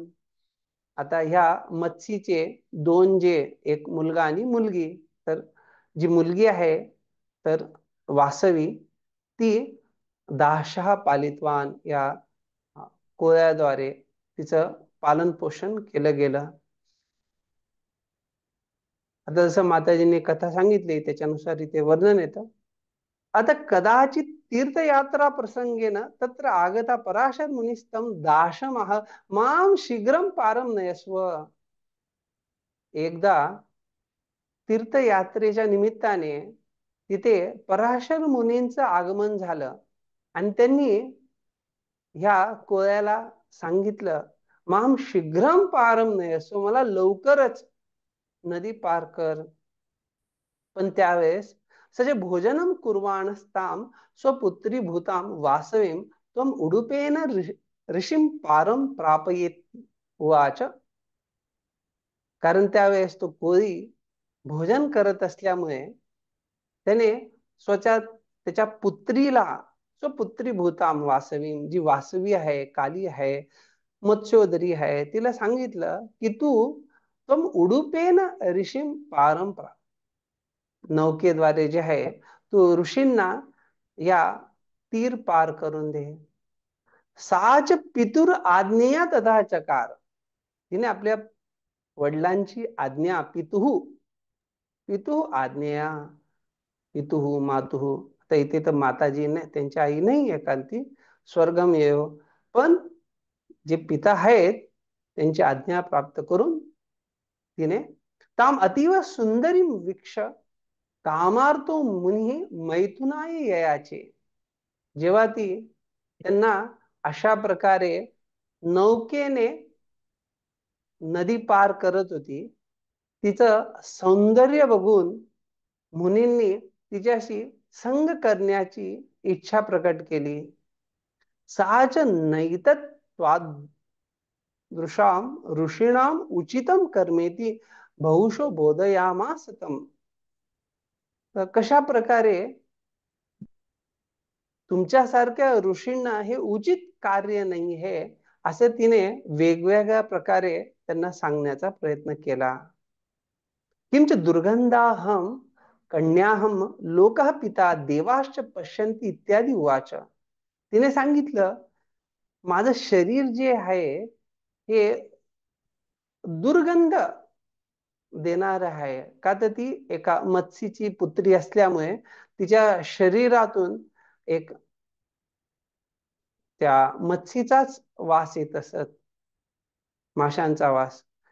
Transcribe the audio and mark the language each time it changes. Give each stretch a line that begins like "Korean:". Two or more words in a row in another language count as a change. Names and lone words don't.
Marathi: आता ह्या मत्स्यीचे दोन, जे एक मुलगा आणि मुलगी, तर जी मुलगी आहे तर वासवी, ती दाशहा पालितवान या कोळ्याद्वारे तिचं पालन पोषण केलं गेलं. आता जसं माताजींनी कथा सांगितली त्याच्यानुसार इथे वर्णन येतं.
Sanskrit: आता कदाचित तीर्थयात्रा प्रसंगेन तत्र आगता पराशर मुनिस्तम दाशमह माम शीघ्रम पारम नयस्व.
Marathi: एकदा तीर्थयात्रेच्या निमित्ताने तिथे पराशर मुनींचं आगमन झालं, आणि त्यांनी ह्या कोळ्याला सांगितलं,
Sanskrit: माम शीघ्रम पारम नयस्व,
Marathi: मला लवकरच नदी पार कर. पण त्यावेळेस
Sanskrit: सजे भोजनम कुर्वाणस्ताम स्वपुत्री भूताम वासवीम त्वम उडुपेन ऋषीम पारम प्रापयेत उवाच.
Marathi: कारण त्यावेळेस तो कोळी भोजन करत असल्यामुळे त्याने त्याच्या पुत्रीला,
Sanskrit: स्वपुत्री भूताम वासवीम,
Marathi: जी वासवी आहे, काली आहे, मत्स्योदरी आहे, तिला सांगितलं की तू
Sanskrit: तुम उडुपेन ऋषीम पारम प्राप,
Marathi: नौकेद्वारे जे आहे तू ऋषींना या तीर पार करून दे.
Sanskrit: साच पितुर आज्ञेया तथा चकार.
Marathi: तिने आपल्या वडिलांची आज्ञा,
Sanskrit: पितुः आज्ञेया, पितुः मातुः.
Marathi: आता इथे तर माताजी ने, त्यांची आई नाही आहे कारण ती
Sanskrit: स्वर्गम येव,
Marathi: पण जे पिता आहेत त्यांची आज्ञा प्राप्त करून तिने
Sanskrit: ताम अतीव सुंदरी वीक्ष कामार्तो मुनी मैथुनाय ययाचे.
Marathi: जेव्हा ती त्यांना अशा प्रकारे नौकेने नदी पार करत होती, तिचं सौंदर्य बघून मुनींनी तिच्याशी संग करण्याची इच्छा प्रकट केली.
Sanskrit: साच नैतत्वाद दृशाम ऋषीणाम उचितम कर्मेती बहुशो बोधयामासतम.
Marathi: कशा प्रकारे तुमच्यासारख्या ऋषींना हे उचित कार्य नाही आहे असं तिने वेगवेगळ्या प्रकारे त्यांना सांगण्याचा प्रयत्न केला.
Sanskrit: किंच दुर्गंधाहम कन्याहम लोकः पिता देवाश्च पश्यन्ति इत्यादी उवाच.
Marathi: तिने सांगितलं, माझं शरीर जे आहे हे दुर्गंध देणार आहे. का तर ती एका मत्स्यची पुत्री असल्यामुळे तिच्या शरीरातून एक त्या मत्स्यचाच वास येत असत, माशांचा वास.